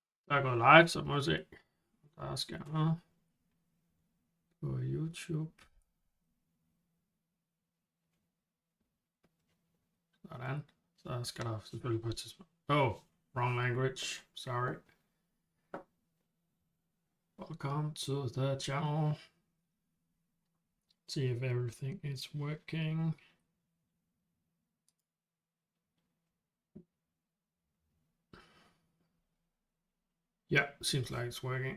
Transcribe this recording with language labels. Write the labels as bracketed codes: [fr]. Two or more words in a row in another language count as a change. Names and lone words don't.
[da] Der går live, så må vi se. Der skal noget på YouTube. Sådan. Så skal der selvfølgelig på et tidspunkt. [en] Oh, wrong language. Sorry. Welcome to the channel. See if everything is working. Yeah, seems like it's working.